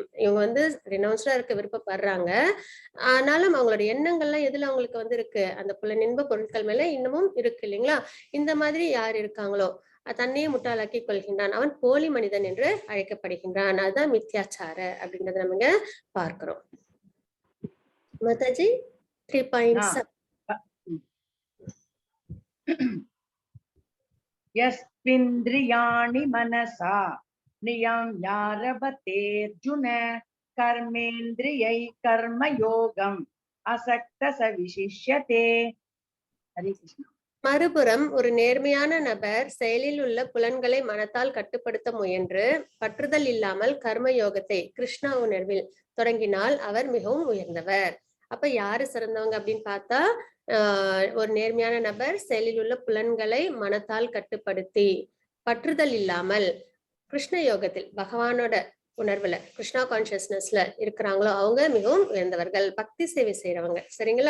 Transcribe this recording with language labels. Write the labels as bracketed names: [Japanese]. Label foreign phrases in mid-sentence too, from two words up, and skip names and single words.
[Tamil] இவங்க வந்து ரினௌன்ஸ்டா இருக்க விருப்பப்படுறாங்க, ஆனாலும் அவங்களோட எண்ணங்கள்லாம் எதுல அவங்களுக்கு வந்து இருக்கு, அந்த புலனின்ப பொருட்கள் மேல இன்னமும் இருக்கு இல்லைங்களா? இந்த மாதிரி யார் இருக்காங்களோ தன்னையே முட்டாளாக்கி கொள்கின்றான், அவன் போலி மனிதன் என்று அழைக்கப்படுகின்றான். அதுதான் மித்யாச்சார அப்படின்றத நம்ம இங்க பார்க்கிறோம். மாதாஜி 3.7. [Sanskrit] यस्त्विन्द्रियाणि मनसा नियम्यारभतेऽर्जुन कर्मेन्द्रियै कर्मयोगम् असक्त स विशिष्यते। हरे कृष्ण। [Tamil] மறுபுறம் ஒரு நேர்மையான நபர் செயலில் உள்ள புலன்களை மனத்தால் கட்டுப்படுத்த முயன்று பற்றுதல் இல்லாமல் கர்ம யோகத்தை கிருஷ்ணா உணர்வில் தொடங்கினால் அவர் மிகவும் உயர்ந்தவர். அப்ப யாரு சிறந்தவங்க அப்படின்னு பார்த்தா, ஒரு நேர்மையான நபர் செயலில் உள்ள புலன்களை மனத்தால் கட்டுப்படுத்தி பற்றுதல் இல்லாமல் கிருஷ்ண யோகத்தில் பகவானோட உணர்வுல [English] Krishna consciousnessல [Tamil] இருக்கிறாங்களோ அவங்க மிகவும் உயர்ந்தவர்கள், பக்தி சேவை செய்யறவங்க, சரிங்களா?